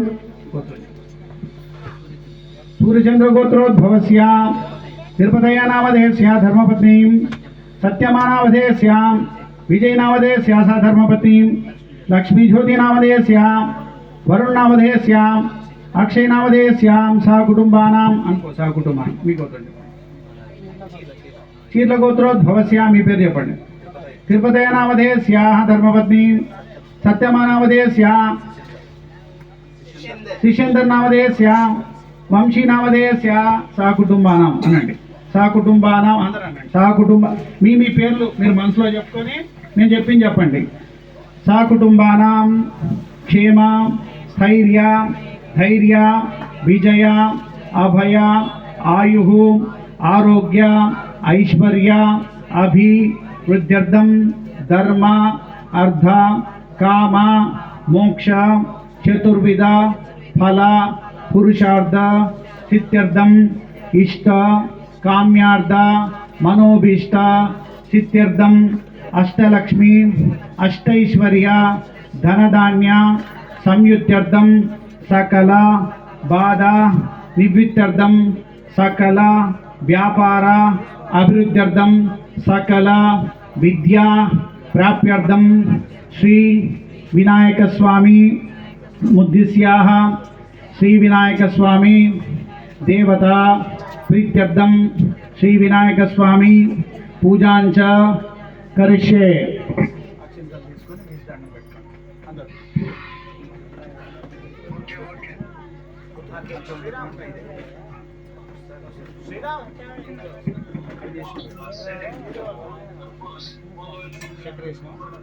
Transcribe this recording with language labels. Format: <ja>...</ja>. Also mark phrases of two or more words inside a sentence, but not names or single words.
<sa>सूर्यचंद्र गोत्रोद्भवस्य तिरुपतया नामधेयस्य धर्मपत्नीं सत्यमा नामधेयस्य विजय नामधेयस्य सा धर्मपत्नीं लक्ष्मी ज्योति नामधेयस्य वरुण नामधेयस्य अक्षय नामधेयस्य सा कुटुंबानां अनको सा कुटुंबानां मी गोत्र चीर्ल गोत्रोद्भवस्य</sa> <te>మీ పేరు చెప్పండి</te> <sa>तिरुपतया नामधेयस्य धर्मपत्नी सत्यमा नामधेयस्य शिशेंदर नामधेयस्य వంశీ నామధేయస్య సా కుటుంబానాం అనండి సా కుటుంబానాం</sa> <te>అందరూ అనండి</te> <sa>సా కుటుంబ</sa> <te>మీ పేర్లు మీరు మనసులో చెప్పుకొని నేను చెప్పింది చెప్పండి</te> <sa>సా కుటుంబానాం క్షేమ స్థైర్య ధైర్య విజయ అభయ ఆయు ఆరోగ్య ఐశ్వర్య అభివృద్ధ్యర్థం ధర్మ అర్థ కామ మోక్ష చతుర్విధ ఫల पुरुषार्थ सिद्ध्यर्थम इष्ट काम्यार्थ मनोभीष्ट सिद्ध्यर्थम अष्टलक्ष्मी अष्टैश्वर्य धनधान्य संयुक्त्यर्थम सकल बाधा निवृत्त्यर्थम सकल व्यापार अभिवृद्ध्यर्थम सकल विद्या प्राप्त्यर्थम श्री विनायकस्वामी मुद्दिश्याः श्रीविनायकस्वामी देवता प्रीत्यर्थं श्रीविनायकस्वामी पूजाञ्च करिष्ये।</sa> <te>అక్షింతలు తీసుకొని మీ దండం పెట్టుకోండి అందరూ. శ్రీరామ్ చక్కెర వేసినావా?</te>